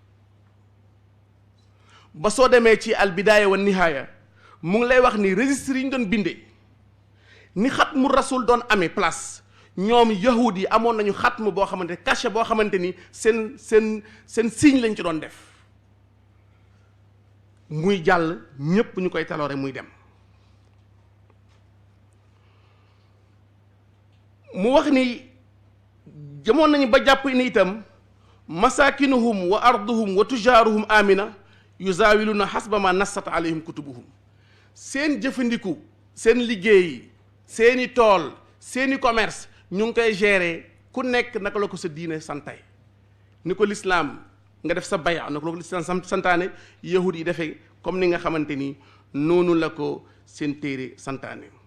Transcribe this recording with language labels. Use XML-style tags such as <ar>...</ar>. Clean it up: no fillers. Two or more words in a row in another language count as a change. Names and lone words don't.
<wo>ba soo demee ci al bidaaya wa nihaaya mu ngi lay wax ni registre yi ñu doon bindee ni</wo> <ar>ختم الرسول</ar> <wo>doon amee place ñoom yahud yi amoon nañu xatmu boo xamante cachet boo xamante ni seen signe lañ ci doon def muy jàll ñépp ñu koy taloore muy dem mu wax ni jamoon nañu ba jàpp ni itam masakinuhum</wo> <ar>وأرضهم وتجارهم آمنين يزاولون حسب ما نصت عليهم كتبهم</ar> <wo>seen jëfandiku seen liggéey seeni tool seeni commerce ñu ngi koy gérer ku nekk naka la ko sa diine santay ni ko lislaam nga def sa baya naka la ko lislaam santaane yahud yi defee comme ni nga xamante ni noonu la ko seen téere santaane</wo>